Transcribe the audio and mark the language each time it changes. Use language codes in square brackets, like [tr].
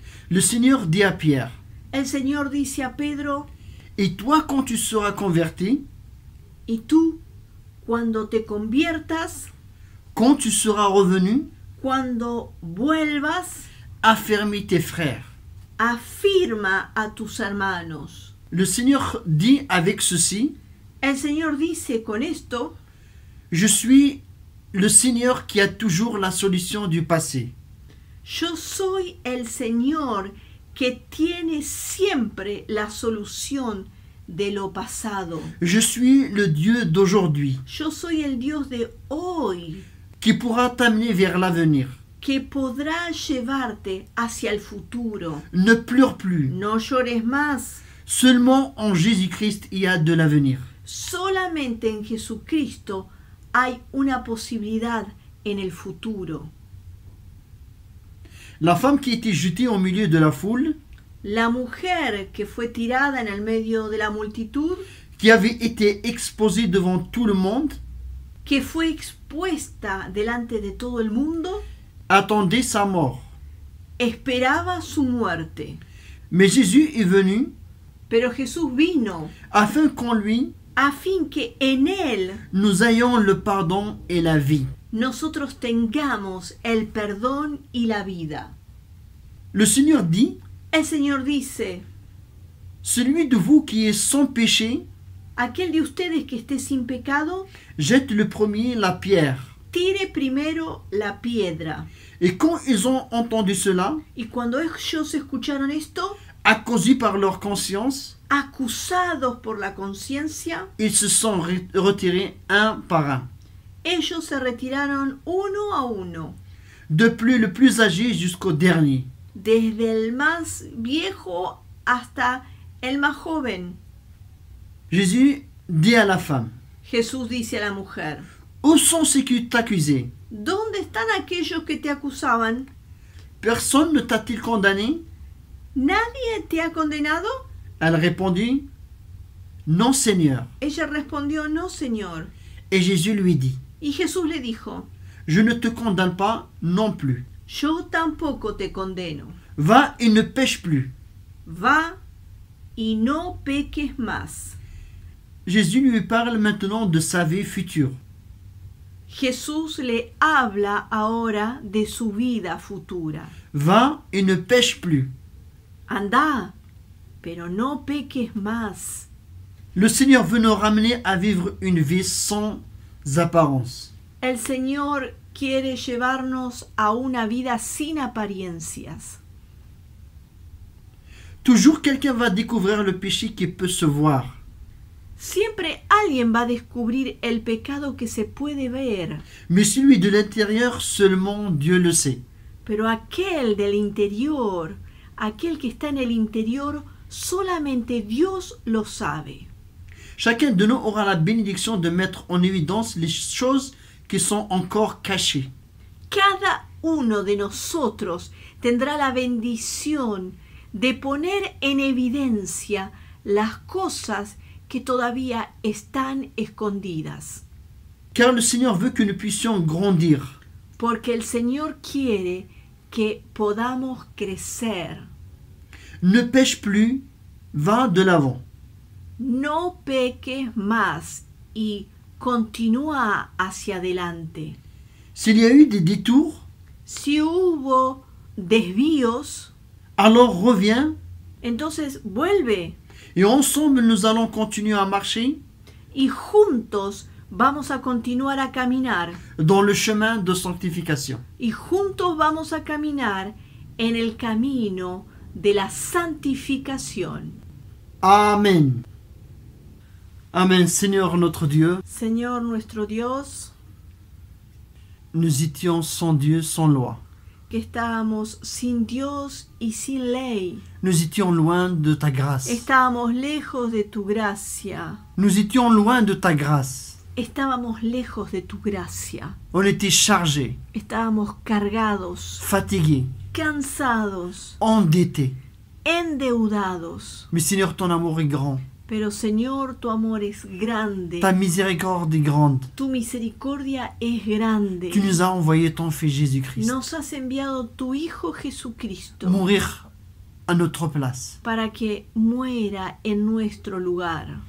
[fr] Le Seigneur dit à Pierre, [es] El Señor dice a Pedro, [fr] et toi quand tu seras converti, [es] y tú, cuando te conviertas, [fr] quand tu seras revenu, [es] cuando vuelvas, [fr] affermis tes frères. [es] afirma a tus hermanos. [fr] Le Seigneur dit avec ceci, [es] El Señor dice con esto, [fr] je suis le Seigneur qui a toujours la solution du passé. [es] yo soy el Señor que tiene siempre la solución de lo pasado. [fr] Je suis le Dieu d'aujourd'hui [es] Yo soy el Dios de hoy, [fr] qui pourra t'amener vers l'avenir. [es] que podrá llevarte hacia el futuro. [fr] Ne pleure plus. [es] No llores más. [fr] Seulement en Jésus-Christ il y a de l'avenir. [es] Solamente en Jesucristo hay una posibilidad en el futuro. [fr] La femme qui était jetée au milieu de la foule, [es] La mujer que fue tirada en el medio de la multitud, [fr] qui avait été exposée devant tout le monde, [es] que fue expuesta delante de todo el mundo, [fr] attendait sa mort. [es] esperaba su muerte. [fr] Mais Jésus est venu [es] Pero Jesús vino [fr] afin qu'en lui, [es] a fin que en Él [fr] nous ayons le pardon et la vie. [es] nosotros tengamos el perdón y la vida. [fr] Le Seigneur dit, [es] El Señor dice, [fr] celui de vous qui est sans péché, [es] aquel de ustedes que esté sin pecado, [fr] jette le premier la pierre. [es] tire primero la piedra. [fr] Et quand ils ont entendu cela, [es] Y cuando ellos escucharon esto, [fr] accusés par leur conscience, [es] acusados por la conciencia, [fr] ils se sont retirés un par un. [es] ellos se retiraron uno a uno, [fr] Depuis le plus âgé jusqu'au dernier. [es] desde el más viejo hasta el más joven. [fr] Jésus dit à la femme, [es] Jesús dice a la mujer, [fr] où sont ceux qui t'accusaient? [es] ¿Dónde están aquellos que te acusaban? [fr] Personne ne t'a-t-il condamné? [es] ¿Nadie te ha condenado? [fr] Elle répondit, non, Seigneur. [es] Ella respondió, no, Señor. [fr] Et Jésus lui dit, [es] Y Jesús le dijo, [fr] je ne te condamne pas non plus. [es] yo tampoco te condeno. [fr] Va et ne pêche plus. [es] Va y no peques más. [fr] Jésus lui parle maintenant de sa vie future. [es] Jesús le habla ahora de su vida futura. [fr] Va et ne pêche plus. [es] Anda, pero no peques más. [fr] Le Seigneur veut nous ramener à vivre une vie sans apparence. [es] El Señor quiere llevarnos a una vida sin apariencias. [fr] Toujours quelqu'un va découvrir le péché qui peut se voir. [es] Siempre alguien va a descubrir el pecado que se puede ver, [fr] Mais celui de l'intérieur, seulement Dieu le sait. [es] pero aquel del interior, aquel que está en el interior, solamente Dios lo sabe. [fr] Chacun de nous aura la bénédiction de mettre en évidence les choses qui sont encore cachées. [es] Cada uno de nosotros tendrá la bendición de poner en evidencia las cosas que todavía están escondidas, [fr] Car le Seigneur veut que nous puissions grandir. [es] porque el Señor quiere que podamos crecer. [fr] Ne pêche plus, va de l'avant. [es] No peques más y continúa hacia adelante. [fr] S'il y a eu des détours, [es] Si hubo desvíos, [fr] alors reviens [es] entonces vuelve [fr] et ensemble nous allons continuer à marcher [es] y juntos vamos a continuar a caminar [fr] dans le chemin de sanctification. [es] y juntos vamos a caminar en el camino de la santificación. [fr] Amen. Amen. Seigneur notre Dieu, [es] Señor nuestro Dios, [fr] nous étions sans Dieu, sans loi. [es] que estábamos sin Dios y sin ley. [fr] Nous étions loin de ta grâce. [es] Estábamos lejos de tu gracia. [fr] Nous étions loin de ta grâce. [es] Estábamos lejos de tu gracia. [fr] On était chargés, [es] Estábamos cargados, [fr] fatigués, [es] cansados, [fr] endettés. [es] endeudados. [fr] Mais Seigneur, ton amour est grand. [es] Pero Señor, tu amor es grande. [fr] Ta miséricorde est grande. [es] Tu misericordia es grande. [fr] Tu nous as envoyé ton Fils Jésus-Christ [es] Nos has enviado tu Hijo Jesucristo [fr] mourir à notre place. [es] para que muera en nuestro lugar.